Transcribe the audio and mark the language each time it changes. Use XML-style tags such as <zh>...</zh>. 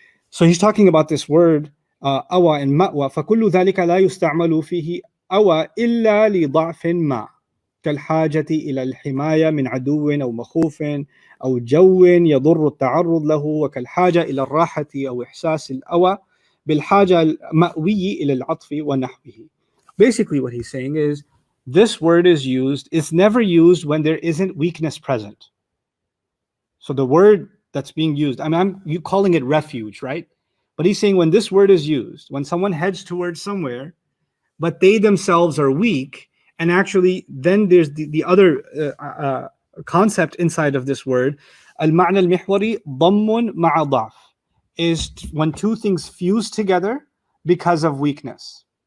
<en>So he's talking about this word awa and ma'wa.</en> <ar>فَكُلُّ ذَلِكَ لَا يُسْتَعْمَلُ فِيهِ أَوَى إِلَّا لِضَعْفٍ مَا كالحاجة إلى الحماية من عدو أو مخوف أو جو يضر التعرض له وكالحاجة إلى الراحة أو إحساس الأوى بالحاجة المأوي إلى العطف ونحوه.</ar> <en>Basically what he's saying is this word is used, it's never used when there isn't weakness present. So the word that's being used, you calling it refuge, right? But he's saying when this word is used, when someone heads towards somewhere, but they themselves are weak, and actually then there's the other concept inside of this word,</en> <ar>al-ma'na al-mihwari dammun ma'a da'f,</ar> <en>is when two things fuse together because of weakness.</en>